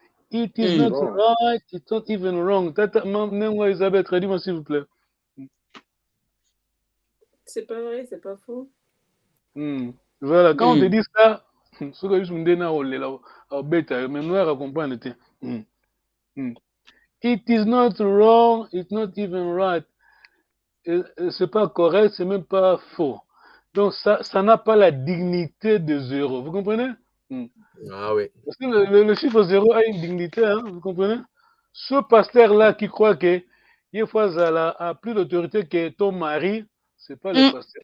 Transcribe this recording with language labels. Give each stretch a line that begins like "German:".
English: It is not right, it's not even wrong.
French: Nenga Isabelle, traduis-moi s'il vous plaît. C'est pas vrai, c'est pas faux. Voilà, quand on te dit ça, ce que je me dis là, même nous, on comprend.
English: It is not wrong, it's not even right.
French: C'est pas correct, c'est même pas faux. Donc ça n'a pas la dignité de 0. Vous comprenez? Ah oui. Parce que le chiffre 0 a une dignité, hein, vous comprenez? Ce pasteur-là qui croit que il a plus d'autorité que ton mari, c'est pas le pasteur.